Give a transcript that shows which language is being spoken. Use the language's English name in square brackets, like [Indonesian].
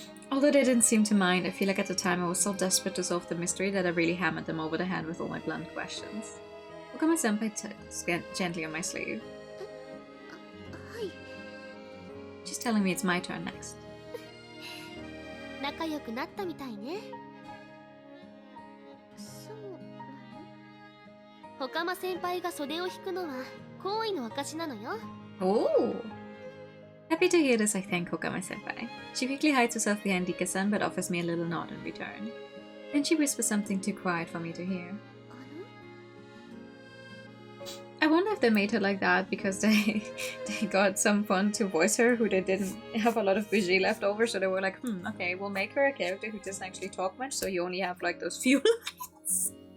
[English] Although they didn't seem to mind, I feel like at the time I was so desperate to solve the mystery that I really hammered them over the head with all my blunt questions. Hokama-senpai tugs gently on my sleeve. She's telling me it's my turn next. [Japanese] 仲良くなったみたいね。そうなの？Hokama先輩が袖を引くのは好意の証なのよ。 [English] Oh! Happy to hear this, I thank Hokama-senpai. She quickly hides herself behind Rika-san but offers me a little nod in return. Then she whispers something too quiet for me to hear. I wonder if they made her like that because they got someone to voice her who they didn't have a lot of budget left over, so they were like, okay, we'll make her a character who doesn't actually talk much, so you only have like those few lines.